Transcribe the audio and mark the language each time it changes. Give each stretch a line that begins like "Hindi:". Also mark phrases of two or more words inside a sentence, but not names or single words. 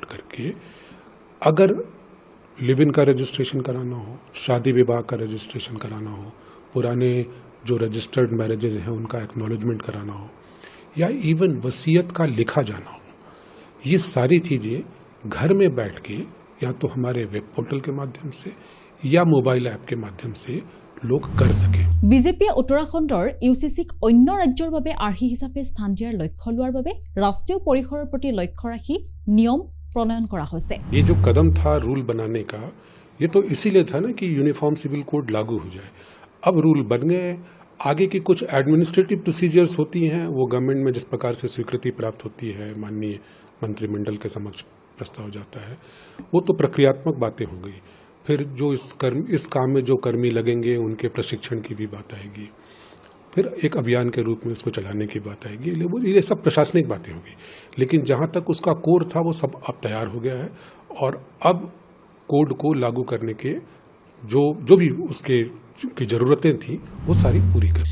Hindi: करके अगर
English: live in
Hindi: का रजिस्ट्रेशन कराना हो शादी विवाह का रजिस्ट्रेशन कराना हो पुराने जो
English: registered marriages
Hindi: हैं उनका एक्नॉलेजमेंट कराना हो या इवन वसीयत का लिखा जाना हो ये सारी चीज़ें घर में बैठ के या तो हमारे
English: web portal
Hindi: के माध्यम से या
English: mobile app
Hindi: के माध्यम से लोग कर सके
Assamese: বিজেপিয়ে উত্তৰাখণ্ডৰ ইউচিচিক অন্য ৰাজ্যৰ বাবে আৰ্হি হিচাপে স্থান দিয়াৰ লক্ষ্য লোৱাৰ বাবে ৰাষ্ট্ৰীয় পৰিসৰৰ প্ৰতি লক্ষ্য ৰাখি নিয়ম প্ৰণয়ন কৰা হৈছে
Hindi: ये जो कदम था रूल बनाने का ये तो इसीलिए था ना कि यूनिफॉर्म सिविल कोड लागू हो जाए अब रूल बन गए आगे की कुछ
English: administrative procedures
Hindi: होती हैं वो गवर्नमेंट में जिस प्रकार से स्वीकृति प्राप्त होती है माननीय मंत्रिमंडल के समक्ष प्रस्ताव जाता है वो तो प्रक्रियात्मक बातें हो गई फिर जो इस काम में जो कर्मी लगेंगे उनके प्रशिक्षण की भी बात आएगी फिर एक अभियान के रूप में इसको चलाने की बात आएगी ये सब प्रशासनिक बातें होंगी लेकिन जहाँ तक उसका कोर था वो सब अब तैयार हो गया है और अब कोड को लागू करने के जो भी उसके की जरूरतें थी वो सारी पूरी कर